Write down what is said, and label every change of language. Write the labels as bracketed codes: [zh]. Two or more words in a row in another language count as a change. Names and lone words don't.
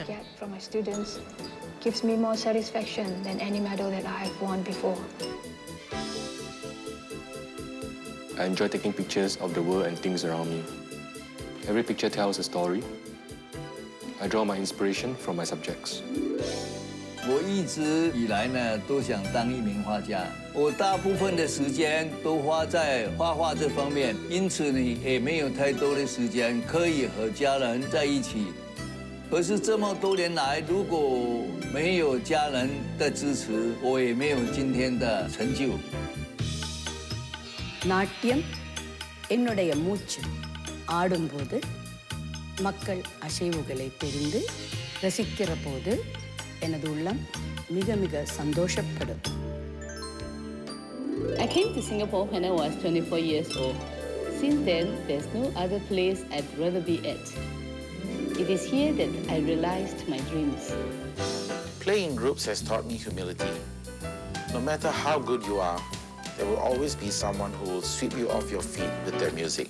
[en] That I get from my students gives me more satisfaction than any medal that I have won before. I enjoy taking pictures of the world and things around me. Every picture tells a story. I draw my inspiration from my subjects. [zh] 我一直以来呢，都想当一名画家。我大部分的时间都花在画画这方面，因此呢，也没有太多的时间可以和家人在一起。可是这么多年来，如果没有家人的支持，我也没有今天的成就。 [ta] நாட்டியம் என்னுடைய மூச்சு ஆடும்போது மக்கள் அசைவுகளை தெரிந்து ரசிக்கிற போது எனது உள்ளம் மிக மிக சந்தோஷப்படும். [en] I came to Singapore when I was 24 years old. Since then, there's no other place I'd rather be at. It is here that I realized my dreams. Playing in groups has taught me humility. No matter how good you are, there will always be someone who will sweep you off your feet with their music.